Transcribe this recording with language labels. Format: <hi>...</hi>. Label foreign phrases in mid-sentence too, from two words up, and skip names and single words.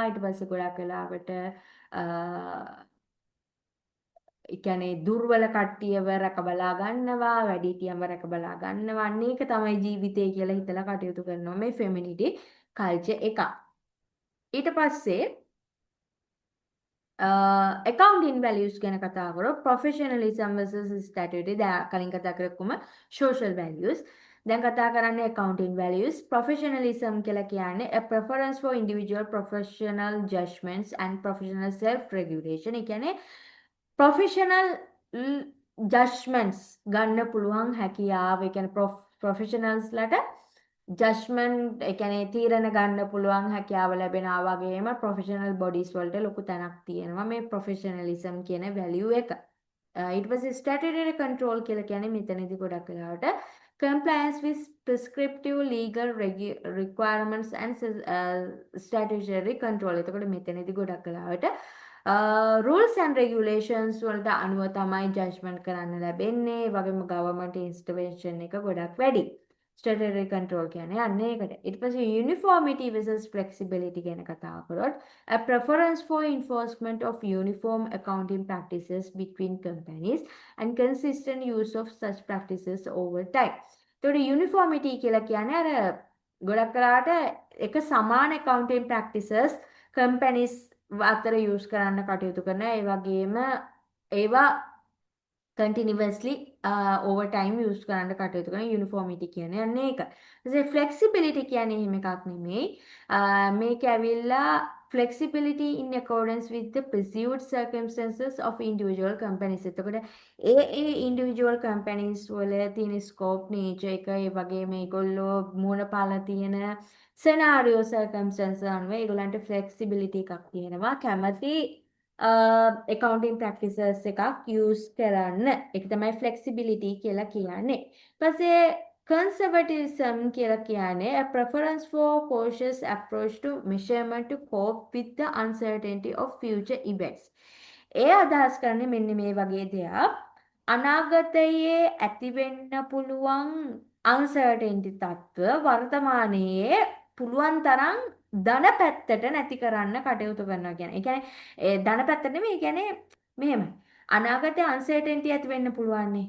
<si>ඊට පස්සේ ගොඩක් වෙලාවට ඒ කියන්නේ දුර්වල කට්ටියව රැක බලා ගන්නවා, වැඩිහිටියන්ව රැක බලා ගන්නවා. අන්න ඒක තමයි ජීවිතය කියලා හිතලා කටයුතු කරනවා මේ</si> <en>femininity culture</en> <si>එක. ඊට පස්සේ</si> <en>accounting values</en> <si>ගැන කතා කරොත්</si> <en>professionalism versus statutory</en> <si>කලින් කතා කරපුවම</si> <en>social values.</en> <si>දැන් කතා කරන්නේ</si> <en>accounting values. Professionalism</en> <si>කියලා කියන්නේ</si> <en>a preference for individual professional judgments and professional self regulation.</en> <si>ඒ කියන්නේ</si> <en>professional judgments</en> <si>ගන්න පුළුවන් හැකියාව. ඒ කියන්නේ professionals ලට ජජ්මන්ට් ඒ කියන්නේ තීරණ ගන්න පුළුවන් හැකියාව ලැබෙනවා වගේම</si> <en>professional bodies</en> <si>වලට ලොකු තැනක් තියෙනවා මේ ප්‍රොෆෙෂනලිසම් කියන වැලියු එක. ඊට පස්සේ</si> <en>statutory control</en> <si>කියලා කියන්නේ මෙතනදී ගොඩක් වෙලාවට</si> <en>compliance with prescriptive legal requirements and statutory control.</en> <si>එතකොට මෙතනදී ගොඩක් වෙලාවට</si> <en>rules and regulations</en> <si>වලට අනුව තමයි ජජ්මන්ට් කරන්න ලැබෙන්නේ. ඒ වගේම</si> <en>government intervention</en> <si>එක ගොඩක් වැඩි.</si> <en>Statutory control</en> <si>කියන්නේ අන්න ඒකට.</si> <en>ඊට පස්සේ uniformity versus flexibility</en> <si>ගැන කතා කරොත්</si> <en>a preference for enforcement of uniform accounting practices between companies and consistent use of such practices over time.</en> <si>ඒතකොට uniformity කියලා කියන්නේ අර ගොඩක් කරාට එක සමාන</si> <en>accounting practices companies</en> <si>අතර use කරන්න කටයුතු කරනවා. ඒ වගේම ඒවා</si> <en>continuously over time</en> <si>use කරන්න කටයුතු කරන uniformity කියන්නේ අන්න ඒක. ඊට flexibility කියන්නේ එහෙම එකක් නෙමෙයි. මේක ඇවිල්ලා</si> <en>flexibility in accordance with the perceived circumstances of individual companies.</en> <si>එතකොට ඒ</si> <en>individual companies</en> <si>වල තියෙන</si> <en>scope nature</en> <si>එක ඒ වගේ මේගොල්ලෝ මූණ පාලා තියෙන</si> <en>scenario circumstances</en> <si>අනුව ඒගොල්ලන්ට flexibility එකක් තියෙනවා. කැමති</si> <en>accounting practices</en> <si>එකක් use කරන්න. ඒක තමයි</si> <en>flexibility</en> <si>කියලා කියන්නේ. ඊපස්සේ</si> <en>conservatism</en> <si>කියලා කියන්නේ</si> <en>a preference for cautious approach to measurement to cope with the uncertainty of future events.</en> <si>ඒ අදහස් කරන්නේ මෙන්න මේ වගේ දෙයක්. අනාගතයේ ඇතිවෙන්න පුළුවන් uncertainty තත්ත්ව වර්තමානයේ පුළුවන් තරම් ධන පැත්තට නැති කරන්න කටයුතු කරනවා කියන්නේ. ඒ කියන්නේ ධන පැත්තට නෙමෙයි. ඒ කියන්නේ මෙහෙමයි. අනාගතයේ uncertainty ඇති වෙන්න පුළුවන් නේ.</si>